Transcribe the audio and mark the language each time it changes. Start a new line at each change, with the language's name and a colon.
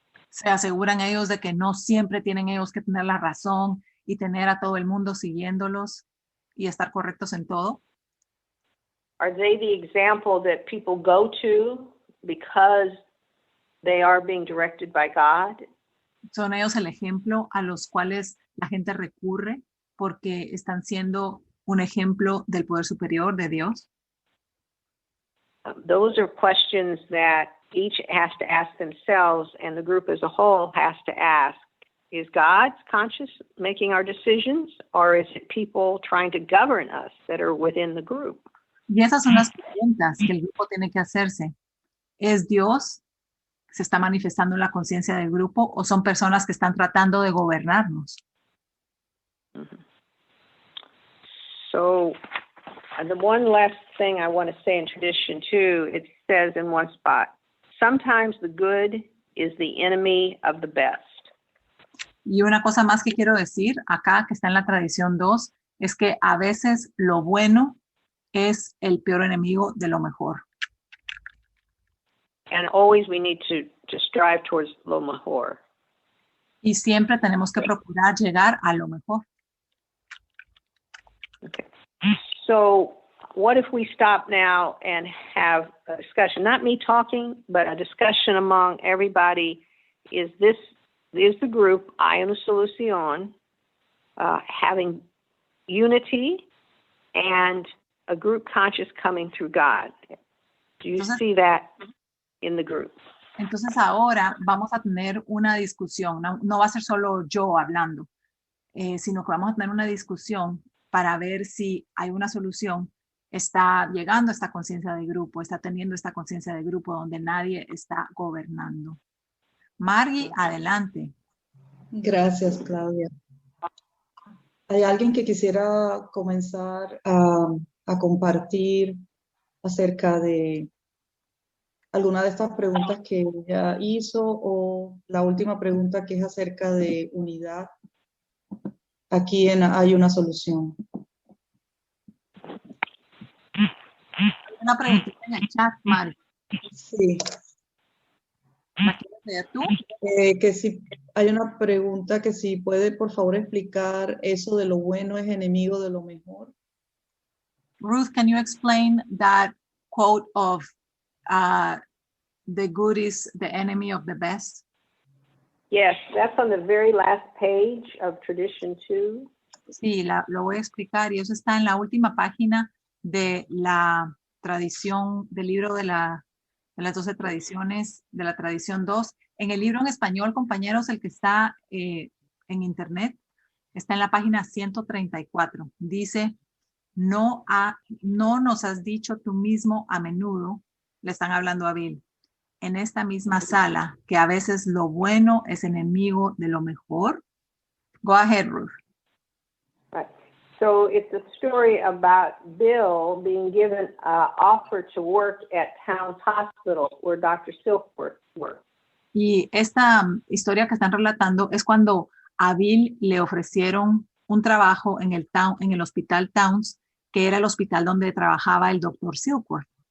Spanish: ¿Se aseguran ellos de que no siempre tienen ellos que tener la razón y tener a todo el mundo siguiéndolos y estar correctos en todo?
English: Are they the example that people go to because they are being directed by God?
Spanish: ¿Son ellos el ejemplo a los cuales la gente recurre porque están siendo un ejemplo del poder superior de Dios?
English: Those are questions that each has to ask themselves, and the group as a whole has to ask. Is God conscious making our decisions, or is it people trying to govern us that are within the group?
Spanish: Y esas son las preguntas que el grupo tiene que hacerse. ¿Es Dios que se está manifestando en la conciencia del grupo o son personas que están tratando de gobernarnos? Mm-hmm.
English: So the one last thing I want to say in tradition too, it says in one spot, sometimes the good is the enemy of the best.
Spanish: Y una cosa más que quiero decir acá, que está en la tradición 2, es que a veces lo bueno es el peor enemigo de lo mejor.
English: And always we need to strive towards
Spanish: lo mejor. Y siempre tenemos que procurar llegar a lo mejor.
English: Okay. So what if we stop now and have a discussion? Not me talking, but a discussion among everybody. Is the group, I am the Solución, having unity and a group conscious coming through God? Do you see that in the group?
Spanish: Entonces ahora vamos a tener una discusión. No va a ser solo yo hablando, sino que vamos a tener una discusión para ver si hay una solución. Está llegando esta conciencia de grupo, está teniendo esta conciencia de grupo donde nadie está gobernando. Margie, adelante. Gracias, Claudia. ¿Hay alguien que quisiera comenzar a compartir acerca de alguna de estas preguntas que ella hizo o la última pregunta que es acerca de unidad? Aquí hay una solución. Una preguntita en el chat, Margie. Sí. ¿La quieres leer tú? Que si hay una pregunta que si puede por favor explicar eso de lo bueno es enemigo de lo mejor.
English: Ruth, can you explain that quote of the good is the enemy of the best? Yes, that's on the very last page of Tradition 2.
Spanish: Sí, lo voy a explicar y eso está en la última página de la tradición, del libro de las 12 tradiciones, de la tradición 2. En el libro en español, compañeros, el que está en internet, está en la página 134. Dice, no nos has dicho tú mismo a menudo, le están hablando a Abril, en esta misma sala, que a veces lo bueno es enemigo de lo mejor.
English: Go ahead, Ruth. Right. So it's a story about Bill being given an offer to work at Towns Hospital where Dr. Silkworth worked.
Spanish: Y esta historia que están relatando es cuando a Bill le ofrecieron un trabajo en el hospital Towns, que era el hospital donde trabajaba el doctor Silkworth.